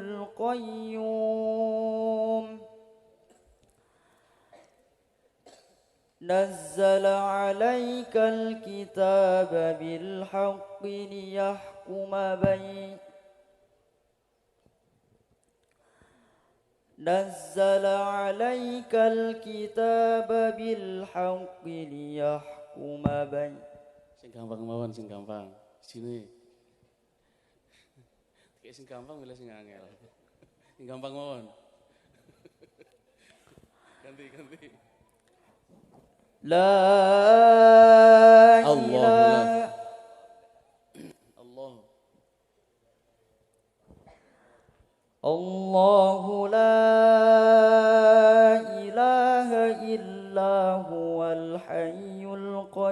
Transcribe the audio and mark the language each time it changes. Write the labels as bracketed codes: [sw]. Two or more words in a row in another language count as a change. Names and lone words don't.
[ar] القيوم نزل عليك الكتاب بالحق نزل عليك الكتاب بالحق ليحكم بين. [jv] Sing gampang mawon, sing gampang. Sini. Kayak sing gampang milih sing angel. Sing gampang mawon. Ganti. [ar] لا إله الله لا إله إلا هو الحي